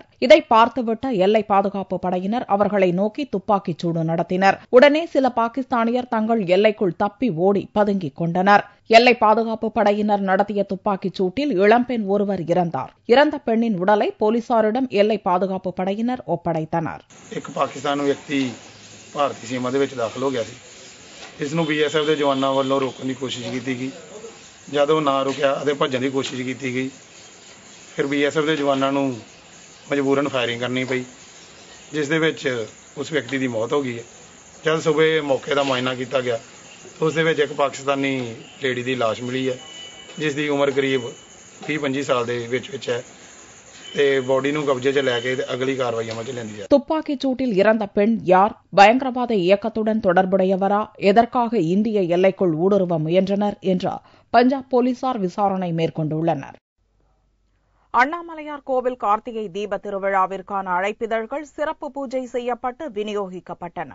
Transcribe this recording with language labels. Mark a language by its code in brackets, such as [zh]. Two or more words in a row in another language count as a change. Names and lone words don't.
[ta] இதை பார்த்துவிட்ட எல்லை பாதுகாப்பு படையினர் அவர்களை நோக்கி துப்பாக்கிச் சூடு நடத்தினர். உடனே சில பாகிஸ்தானியர் தங்கள் எல்லைக்குள் தப்பி ஓடி பதுங்கிக் கொண்டனர். எல்லை பாதுகாப்பு படையினர் நடத்திய துப்பாக்கிச் சூட்டில் இளம்பெண் ஒருவர் இறந்தார். இறந்த பெண்ணின் உடலை போலீசாரிடம் எல்லை பாதுகாப்பு படையினர் ஒப்படைத்தனர். [pa] ਇਸ ਨੂੰ BSF ਦੇ ਜਵਾਨਾਂ ਵੱਲੋਂ ਰੋਕਣ ਦੀ ਕੋਸ਼ਿਸ਼ ਕੀਤੀ ਗਈ। ਜਦ ਉਹ ਨਾ ਰੁਕਿਆ ਅਤੇ ਭੱਜਣ ਦੀ ਕੋਸ਼ਿਸ਼ ਕੀਤੀ ਗਈ। ਫਿਰ BSF ਦੇ ਜਵਾਨਾਂ ਨੂੰ ਮਜਬੂਰਨ ਫਾਇਰਿੰਗ ਕਰਨੀ ਪਈ, ਜਿਸ ਦੇ ਵਿੱਚ ਉਸ ਵਿਅਕਤੀ ਦੀ ਮੌਤ ਹੋ ਗਈ ਹੈ। ਜਦ ਸਵੇਰੇ ਮੌਕੇ ਦਾ ਮੁਆਇਨਾ ਕੀਤਾ ਗਿਆ ਤਾਂ ਉਸ ਦੇ ਵਿੱਚ ਇੱਕ ਪਾਕਿਸਤਾਨੀ ਲੇਡੀ ਦੀ ਲਾਸ਼ ਮਿਲੀ ਹੈ, ਜਿਸ ਦੀ ਉਮਰ ਕਰੀਬ 30-25 ਸਾਲ ਦੇ ਵਿੱਚ ਹੈ। [ta] துப்பாக்கிச் சூட்டில் இறந்த பெண் யார்? பயங்கரவாத இயக்கத்துடன் தொடர்புடையவரா? எதற்காக இந்திய எல்லைக்குள் ஊடுருவ முயன்றனர் என்று பஞ்சாப் போலீசார் விசாரணை மேற்கொண்டுள்ளனர். அண்ணாமலையார் கோவில் கார்த்திகை தீப திருவிழாவிற்கான அழைப்பிதழ்கள் சிறப்பு பூஜை செய்யப்பட்டு விநியோகிக்கப்பட்டன.